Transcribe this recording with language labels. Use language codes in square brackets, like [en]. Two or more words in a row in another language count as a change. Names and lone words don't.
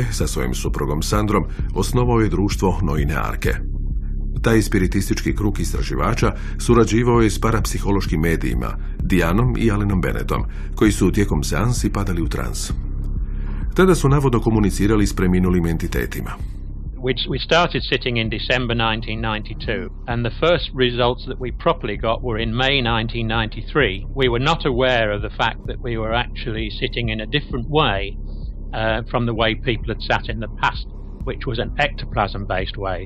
[hr] sa svojim suprugom Sandrom osnovao je društvo Noine Arke. Taj spiritistički krug istraživača surađivao je s parapsihološkim medijima, Dianom i Allenom Bennettom, koji su tijekom seansi padali u trans. Tada su navodno komunicirali s preminulim entitetima. [en] We started sitting in December 1992, and the first results that we properly got were in May 1993. We were not aware of the fact that we were actually sitting in a different way from the way people had sat in the past, which was an ectoplasm-based way.